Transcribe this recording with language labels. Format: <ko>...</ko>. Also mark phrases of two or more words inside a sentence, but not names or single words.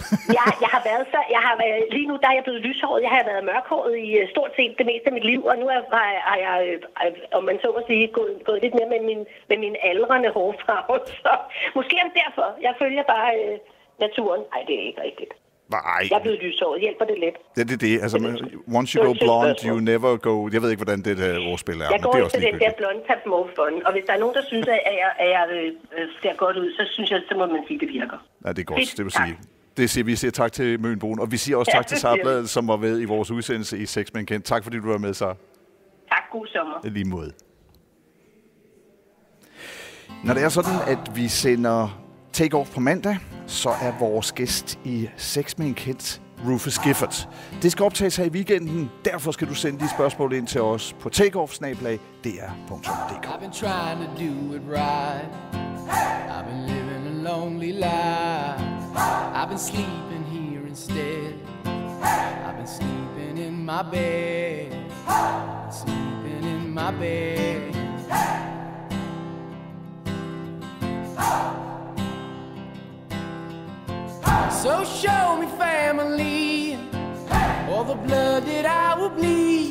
<da>Jeg har været lige nu, der er jeg blevet lyshåret. Jeg har været mørkhåret i stort set det meste af mit liv, og nu har jeg, om man så må sige, gået lidt mere med min aldrende hårfarve. Så måske er det derfor. Jeg følger bare naturen. Nej, det er ikke rigtigt. Nej. Jeg er blevet lyshåret. Hjælper det lidt? Det. Altså,</da> <en>once you go blonde, you never go...</en> <da>Jeg ved ikke, hvordan det der ordspil er. Jeg går efter den der</da> <en>blonde tap more fun.</en> <da>Og hvis der er nogen, der synes, at jeg ser godt ud, så synes jeg, så må man sige, at det virker. Ja, det er godt. Det vil sige. Vi siger tak til Mønboen, og vi siger også tak til Sara Blædel, som var med i vores udsendelse i Sex med en Kendt. Tak fordi du var med, Sara. Tak, god sommer. I lige måde. Når det er sådan, at vi sender Take Off på mandag, så er vores gæst i Sex med en Kendt Rufus Gifford. Det skal optages her i weekenden, derfor skal du sende de spørgsmål ind til os på takeoff@dr.dk.</da> <en>I've been trying to do it right. I've been living a lonely life. I've been sleeping here instead. I've been sleeping in my bed. Sleeping in my bed. So show me family, all the blood that I will bleed.</en>